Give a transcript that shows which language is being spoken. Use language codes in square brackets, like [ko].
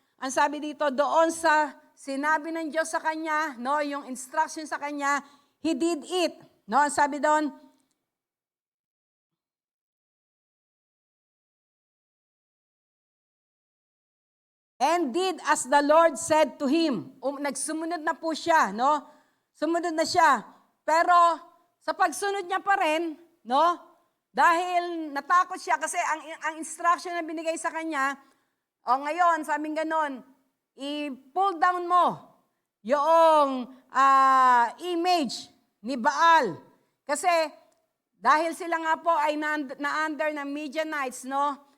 [tl] Ang sabi dito, doon sa sinabi ng Diyos sa kanya, no, yung instruction sa kanya, [en] he did it. No, [tl] ang sabi doon, [en] and did as the Lord said to him. [tl] Nagsumunod na po siya, no? Sumunod na siya. Pero sa pagsunod niya pa rin, no? Dahil natakot siya kasi ang instruction na binigay sa kanya, ngayon, sabing ganon, i-pull down mo yung image ni Baal. Kasi dahil sila nga po ay na-under ng Midianites, no?